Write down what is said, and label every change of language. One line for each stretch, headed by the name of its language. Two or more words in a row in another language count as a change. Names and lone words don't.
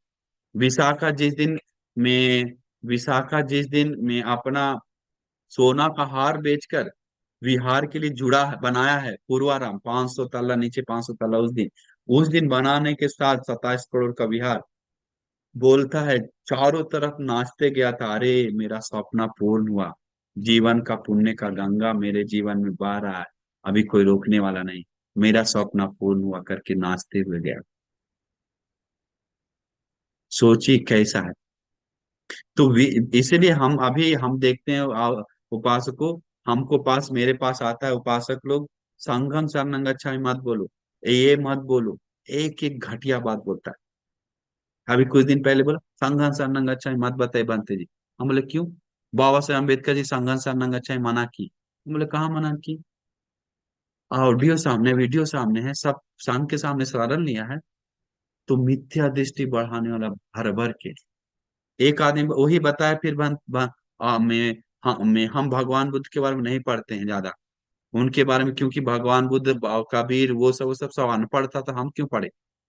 Hindi: विशाखा जिस दिन में विशाखा जिस दिन में अपना सोना का हार बेचकर विहार के लिए जुड़ा बनाया है पूर्वाराम, 500 तल्ला नीचे, 500 तल्ला, उस दिन बनाने के साथ 27 करोड़ का विहार बोलता है, चारों तरफ नाचते गया था, अरे मेरा सपना पूर्ण हुआ, जीवन का पुण्य का गंगा मेरे जीवन में बह रहा है, अभी कोई रोकने वाला नहीं, मेरा सपना पूर्ण हुआ करके नाचते हुए गया। सोचिए कैसा है। तो इसीलिए हम देखते हैं उपासकों, हमको पास मेरे पास आता है उपासक लोग,
Pali: संघम शरणं गच्छामि
Hindi: मत बोलो, ये मत बोलो, एक एक घटिया बात बोलता है। अभी कुछ दिन पहले बोला
Pali: संघन शरणं गच्छामि
Hindi: मत बताए बनते जी। हम बोले क्यों, बाबा साहेब अम्बेडकर जी
Pali: संघन शरणं गच्छामि
Hindi: मना की। हम बोले कहाँ मना की, ऑडियो सामने, वीडियो सामने है, सब संघ के सामने शरण लिया है। तो मिथ्या दृष्टि बढ़ाने वाला भर भर के एक आदमी वही बताया, फिर हम भगवान बुद्ध के बारे में नहीं पढ़ते हैं ज्यादा, उनके बारे में, क्योंकि भगवान बुद्ध कबीर वो सब अनपढ़ था तो हम क्यों पढ़े।